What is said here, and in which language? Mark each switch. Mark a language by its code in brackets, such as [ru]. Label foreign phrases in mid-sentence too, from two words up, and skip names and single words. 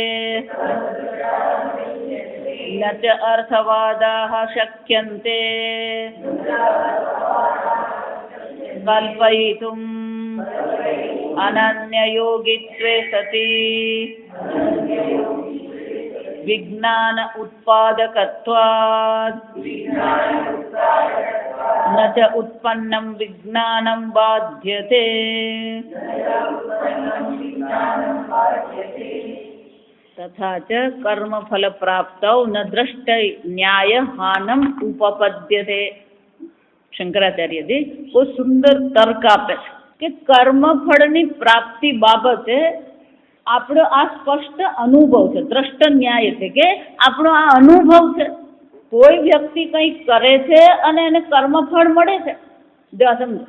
[sa] न च अर्थवादाः शक्यन्ते कल्पयितुम् अनन्ययोगित्वे सति विज्ञान उत्पादकत्वात् न च उत्पन्नं विज्ञानं बाध्यते। तथा च कर्मफलप्राप्तौ न दृष्टै न्यायहानम उपपद्यते। [gu] शंकराचार्य जी બહુ સુંદર તર્ક આપે છે કે કર્મફળની પ્રાપ્તિ બાબતે આપણો આ સ્પષ્ટ અનુભવ છે, દ્રષ્ટ ન્યાય એટલે કે આપણો આ અનુભવ છે. કોઈ વ્યક્તિ કંઈક કરે છે અને એને કર્મફળ મળે છે, જો સમજો.